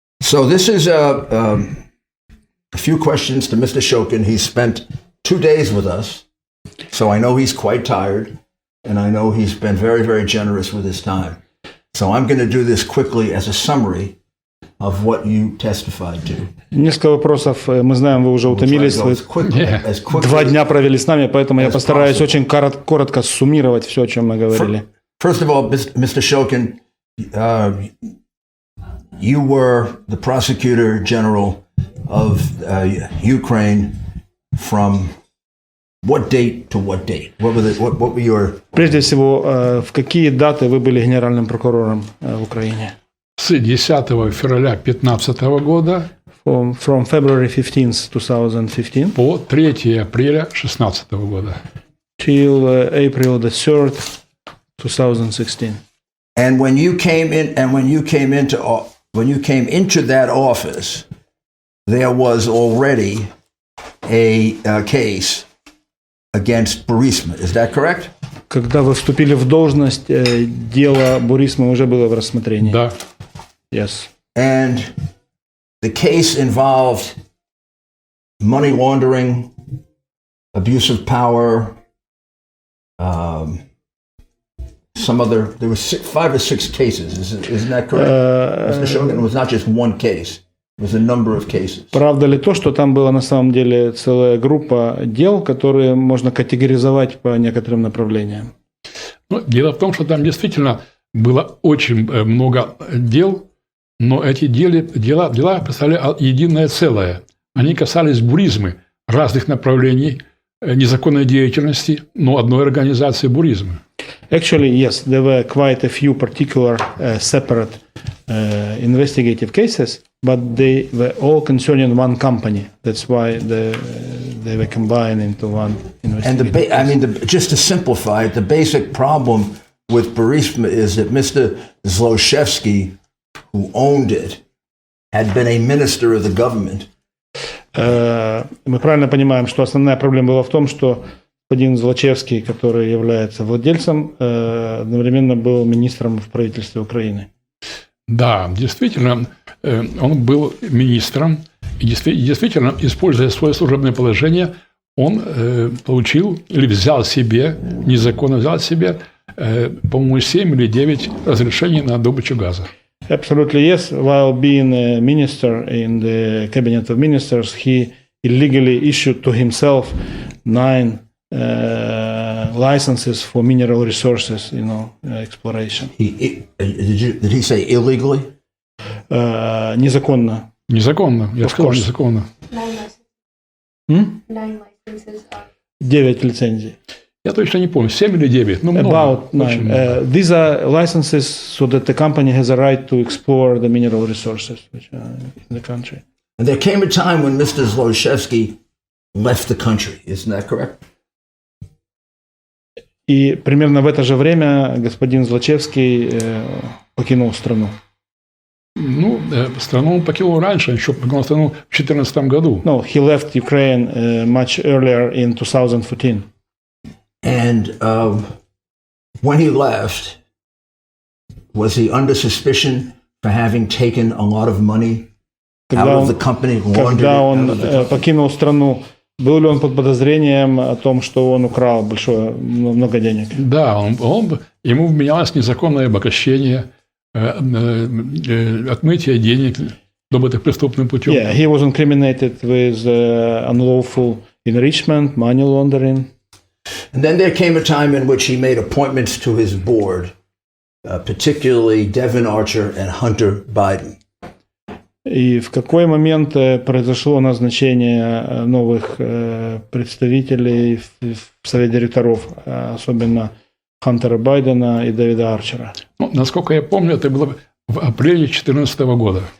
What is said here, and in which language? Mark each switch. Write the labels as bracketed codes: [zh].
[en] So this is a few questions to Mr. Shokin. He spent 2 days with us, so I know he's quite tired, and I know he's been very, very generous with his time. So I'm going to do this quickly as a summary of what you testified to. [ru] Несколько вопросов. Мы знаем, вы уже утомились. Вы 2 дня провели с нами, поэтому я постараюсь очень коротко суммировать все, о чем мы говорили. [en] First of all, Mr. Shokin, you were the Prosecutor General of Ukraine from what date to what date? What were your... [ru] Прежде всего, в какие даты вы были генеральным прокурором в Украине? С 10 февраля 2015 года [en] From February 15th, 2015 [ru] по 3 апреля 2016 года. [en] Till April the 3rd, 2016. And when you came into that office, there was already a case against Burisma. Is that correct? [ru] Когда вы вступили в должность, дело Бурисма уже было в рассмотрении. Да. [en] Yes. And the case involved money laundering, abuse of power, there were 5 or 6 cases. Isn't that correct? Mr. Shokin, it was not just one case. It was a number of cases. [ru] Правда ли то, что там была на самом деле целая группа дел, которые можно категоризовать по некоторым направлениям? Ну, дело в том, что там действительно было очень много дел, но эти дела представляли единое целое. Они касались буризмы, разных направлений незаконной деятельности, но одной организации буризмы. [en] Actually, yes, there were quite a few particular separate investigative cases, but they were all concerning one company. That's why they were combined into one investigative case. Just to simplify it, the basic problem with Burisma is that Mr. Zlochevsky, who owned it, had been a minister of the government. [ru] Мы правильно понимаем, что основная проблема была в том, что господин Злочевский, который является владельцем, одновременно был министром в правительстве Украины. Да, действительно, он был министром, и действительно, используя свое служебное положение, он получил или незаконно взял себе, по-моему, 7 или 9 разрешений на добычу газа. [en] Absolutely, yes. While being a minister in the cabinet of ministers, he illegally issued to himself 9 licenses for mineral resources, exploration. Did he say illegally? [ru] Незаконно. Незаконно. Я сказал незаконно. [en] 9 licenses. [ru] 9 лицензий. Я точно не помню, 7 или 9. Ну, [en] About 9. These are licenses so that the company has a right to explore the mineral resources which are in the country. And there came a time when Mr. Zlochevsky left the country. Isn't that correct? [ru] И примерно в это же время господин Злочевский покинул страну. Ну, страну он покинул раньше, еще покинул страну в 2014 году. [en] No, he left Ukraine much earlier in 2014. And when he left, was he under suspicion for having taken a lot of money out of the company? [ru] Когда он покинул страну, был ли он под подозрением о том, что он украл много денег? Да, ему вменялось незаконное обогащение, отмытие денег, добытых преступным путем. [en] Yeah, he was incriminated with unlawful enrichment, money laundering. And then there came a time in which he made appointments to his board, particularly Devin Archer and Hunter Biden. [ru] И в какой момент произошло назначение новых представителей в совет директоров, особенно Хантера Байдена и Дэвида Арчера? Ну, насколько я помню, это было в апреле 2014 года.